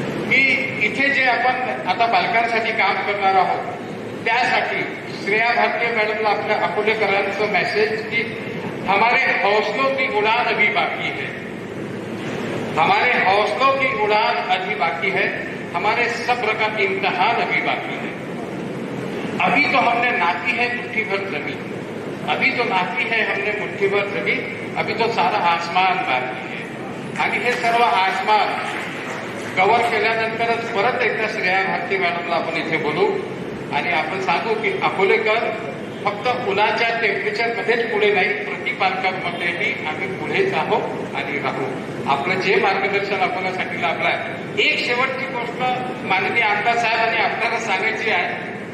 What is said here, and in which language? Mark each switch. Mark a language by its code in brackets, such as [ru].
[mr] की इथे जे आपण आता बालकांसाठी काम करणार आहोत त्यासाठी श्रेया भारतीय मॅडमला आपल्या अकोलेकरांचं मेसेज [hi] की हमारे हौसलों की उड़ान अभी बाकी है, हमारे हौसलों की उड़ान अभी बाकी है, हमारे सब्र का इम्तिहान अभी बाकी है. अभी तो हमने नापी है मुट्ठी भर जमीन, अभी तो नापी है हमने मुट्ठी भर जमीन, अभी तो सारा आसमान बाकी है. [mr] आणि हे सर्व आसमान कव्हर केल्यानंतरच परत एकदा श्रेया भारती मॅडमला आपण इथे बोलू आणि आपण सांगू की अकोलेकर फक्त उन्हाच्या टेम्परेचरमध्येच पुढे नाही, प्रतिपालकांमध्येही आम्ही पुढेच आहोत आणि राहू. आपलं जे मार्गदर्शन आपल्यासाठी लाभलं आहे. एक शेवटची गोष्ट माननीय आमदार साहेबांनी आपल्याला सांगायची आहे.